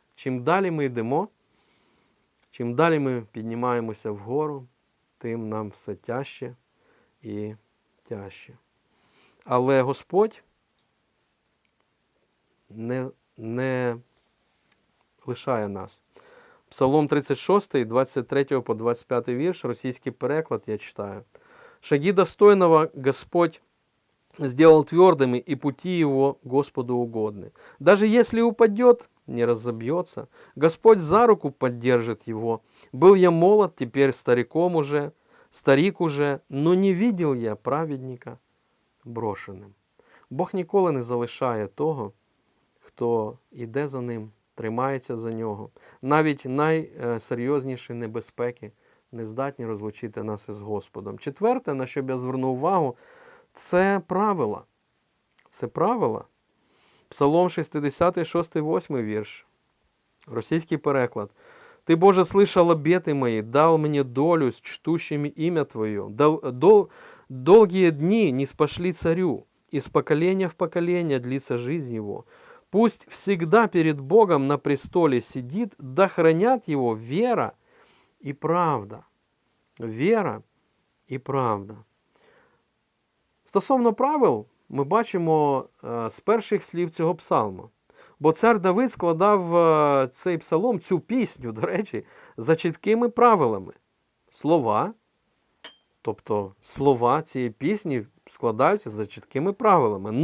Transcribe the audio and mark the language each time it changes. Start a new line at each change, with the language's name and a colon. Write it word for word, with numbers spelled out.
Ukrainian: Чим далі ми йдемо, чим далі ми піднімаємося вгору, тим нам все тяжче і тяжче. Але Господь не, не лишає нас. Псалом тридцять шостий, двадцять третій по двадцять п'ятий вірш, російський переклад я читаю.
Russian: «Шаги достойного Господь сделал твердыми, и пути его Господу угодны. Даже если упадет, не разобьется. Господь за руку поддержит его. Был я молод, теперь стариком уже, старик уже, но не видел я праведника брошеним».
Ukrainian: Бог ніколи не залишає того, хто йде за ним, тримається за нього. Навіть найсерйозніші небезпеки не здатні розлучити нас із Господом. Четверте, на що б я звернув увагу, це правила. Це правила. Псалом шістдесятий, шостий, восьмий вірш. Російський переклад.
Russian: Ты, Боже, слышал обеты мои, дал мне долю с чтущими имя Твое. Дол- дол- долгие дни не спошли царю, из поколения в поколение длится жизнь его. Пусть всегда перед Богом на престоле сидит, да хранят его вера и правда.
Ukrainian: Вера і правда. Стосовно правил, ми бачимо е, з перших слів цього псалма. Бо цар Давид складав е, цей псалом, цю пісню, до речі, за чіткими правилами. Слова, тобто слова цієї пісні складаються за чіткими правилами.